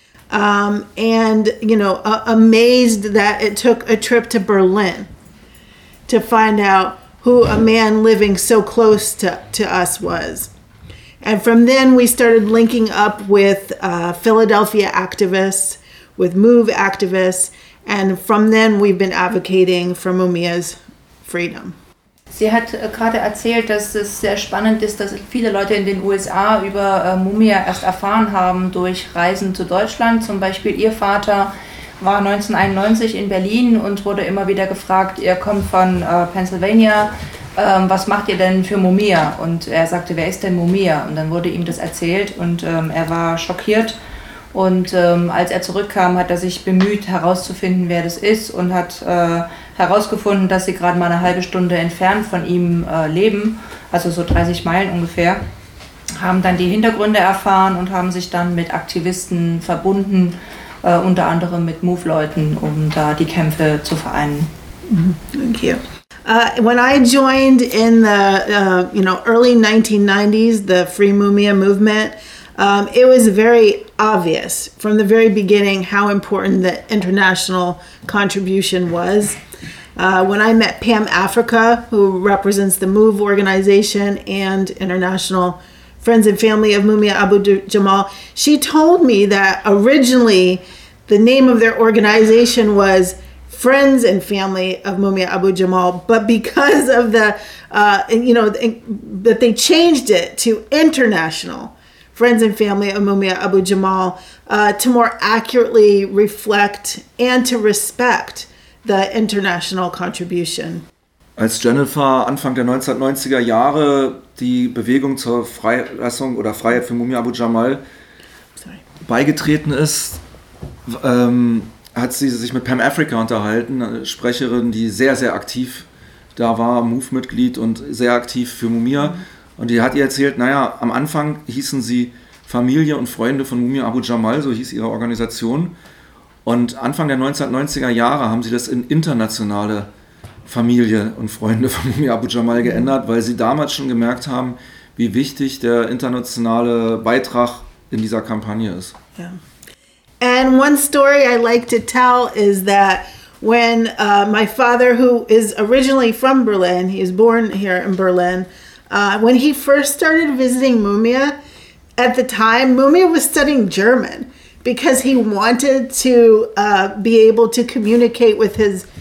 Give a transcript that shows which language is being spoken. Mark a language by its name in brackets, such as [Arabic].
[English] Amazed that it took a trip to Berlin to find out who a man living so close to us was. And from then we started linking up with Philadelphia activists, with MOVE activists, and from then we've been advocating for Mumia's freedom. [German] Sie hat gerade erzählt, dass es sehr spannend ist, dass viele Leute in den USA über Mumia erst erfahren haben durch Reisen zu Deutschland. Zum Beispiel ihr Vater war 1991 in Berlin und wurde immer wieder gefragt, ihr kommt von Pennsylvania, was macht ihr denn für Mumia? Und er sagte, wer ist denn Mumia? Und dann wurde ihm das erzählt und er war schockiert. Und als er zurückkam, hat er sich bemüht herauszufinden, wer das ist und hat herausgefunden, dass sie gerade mal eine halbe Stunde entfernt von ihm leben, also so 30 Meilen ungefähr, haben dann die Hintergründe erfahren und haben sich dann mit Aktivisten verbunden, unter anderem mit MOVE-Leuten, um da die Kämpfe zu vereinen. [English] Thank you. When I joined in the early 1990s, the Free Mumia Movement, it was very obvious from the very beginning how important the international contribution was. When I met Pam Africa, who represents the MOVE organization and international friends and family of Mumia Abu-Jamal, she told me that originally the name of their organization was Friends and Family of Mumia Abu-Jamal, but because of the, that they changed it to International Friends and Family of Mumia Abu-Jamal to more accurately reflect and to respect the international contribution. [German] Als Jennifer Anfang der 1990er Jahre die Bewegung zur Freilassung oder Freiheit für Mumia Abu-Jamal beigetreten ist, hat sie sich mit Pam Africa unterhalten, eine Sprecherin, die sehr, sehr aktiv da war, MOVE-Mitglied und sehr aktiv für Mumia. Und die hat ihr erzählt, naja, am Anfang hießen sie Familie und Freunde von Mumia Abu-Jamal, so hieß ihre Organisation. Und Anfang der 1990er Jahre haben sie das in internationale Familie und Freunde von Mumia Abu-Jamal geändert, weil sie damals schon gemerkt haben, wie wichtig der internationale Beitrag in dieser Kampagne ist. [English] Yeah. And one story I like to tell is that when my father, who is originally from Berlin, he is born here in Berlin, when he first started visiting Mumia, at the time, Mumia was studying German because he wanted to be able to communicate with his